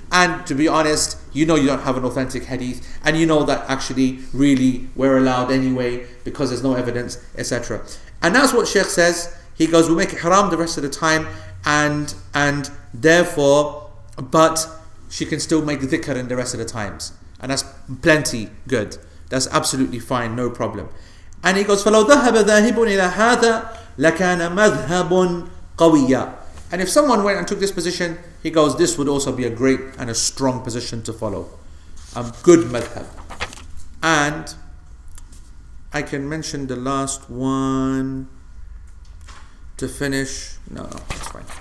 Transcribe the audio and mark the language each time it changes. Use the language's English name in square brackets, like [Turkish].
[English] And to be honest, you know you don't have an authentic hadith, and you know that actually really we're allowed anyway because there's no evidence, etc. And that's what Shaykh says. He goes, we make it haram the rest of the time, and therefore, but she can still make dhikr in the rest of the times, and that's plenty good. That's absolutely fine, no problem. And he goes, [Arabic] فَلَوْ ذَهَبَ ذَاهِبٌ إِلَى هَذَا لَكَانَ مَذْهَبٌ قَوِيًّا. [English] And if someone went and took this position, he goes, this would also be a great and a strong position to follow. Good madhab. And I can mention the last one to finish. No, that's fine.